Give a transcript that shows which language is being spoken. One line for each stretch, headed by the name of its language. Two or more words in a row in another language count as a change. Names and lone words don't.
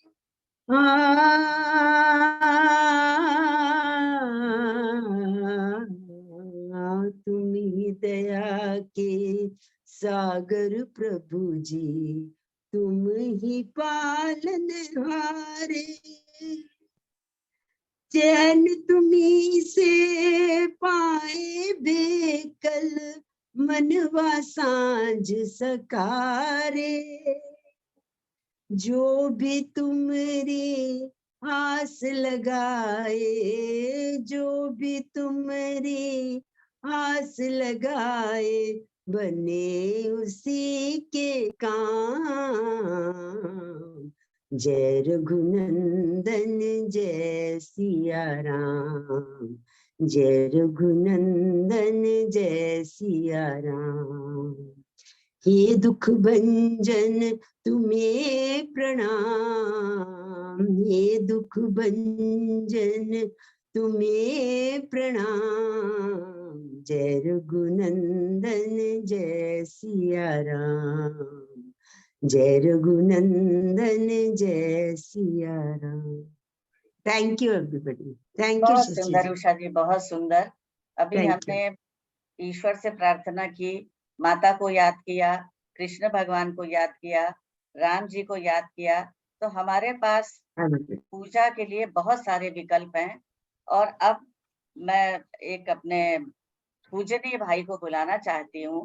Hindi: तुम ही दया के सागर प्रभु जी, तुम ही पालन हारे। चैन तुम्ही से पाए बेकल, मनवा सांझ सकारे। जो भी तुमरी आस लगाए, जो भी तुमरी आस लगाए बने उसी के काम। जय रघुनंदन जय सिया राम, जय रघुनंदन जय सिया राम। हे दुख भंजन तुम्हें प्रणाम, हे दुख भंजन तुम्हें प्रणाम। जय रघुनंदन जय सिया राम, जय रघुनंदन जय सिया राम।
English: Thank you everybody. Thank you
Hindi: बहुत शशि सुंदर जी। उषा जी, बहुत सुंदर। अभी Thank हमने ईश्वर से प्रार्थना की, माता को याद किया, कृष्ण भगवान को याद किया, राम जी को याद किया, तो हमारे पास पूजा के लिए बहुत सारे विकल्प हैं। और अब मैं एक अपने पूजनीय भाई को बुलाना चाहती हूँ।